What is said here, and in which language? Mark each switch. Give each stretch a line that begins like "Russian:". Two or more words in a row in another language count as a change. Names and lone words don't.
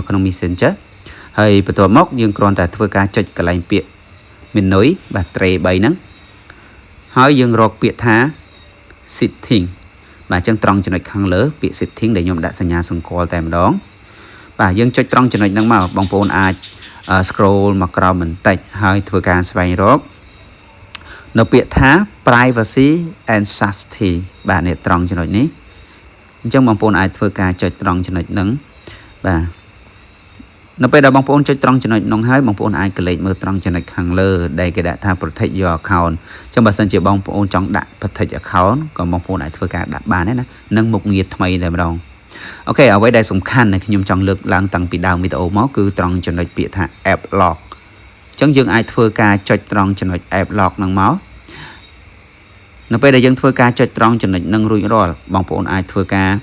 Khmer: ក្នុង Messenger ហើយបន្ទាប់មកយើងគ្រាន់តែធ្វើការចុចកន្លែងពាក្យ menu បាទ tray 3ហ្នឹងហើយយើងរកពាក្យថា setting បាទអញ្ចឹងត្រង់ចំណុចខាងលើពាក្យ setting ដែលខ្ញុំដាក់សញ្ញាសម្គាល់តែម្ដងបាទយើងចុចត្រង់ចំណុច ហ្នឹងមកបងប្អូនអាច scroll មកក្រោមបន្តិចហើយធ្វើការស្វែងរកនៅពាក្យថា
English: privacy and safety
Khmer: បាទនេះត្រង់ចំណុចនេះអញ្ចឹងបងប្អូនអាចធ្វើការចុចត្រង់ចំណុច ហ្នឹងបាទនៅពេលដែលបងប្អូនចុចត្រង់ចំណុចនោះហើយបងប្អូនអាចកលេចមើលត្រង់ចំណុចខាងលើដែលគេដាក់ថា
English: protect your account
Khmer: អញ្ចឹងបើសិនជាបងប្អូនចង់ដាក់
English: protect account
Khmer: ក៏បងប្អូនអាចធ្វើការដាក់បានដែរណានឹងមុខងារថ្មីតែម្ដងអូខេអ្វីដែលសំខាន់ដែលខ្ញុំចង់លើកឡើងតាំងពីដើមវីដេអូមកគឺត្រង់ចំណុចពាក្យថា
English: app lock
Khmer: អញ្ចឹងយើងអាចធ្វើការចុចត្រង់ចំណុច
English: app lock
Khmer: ហ្នឹងមកនៅពេលដែលយើងធ្វើការចុចត្រង់ចំណុចហ្នឹងរួចរាល់បងប្អូនអាចធ្វើការ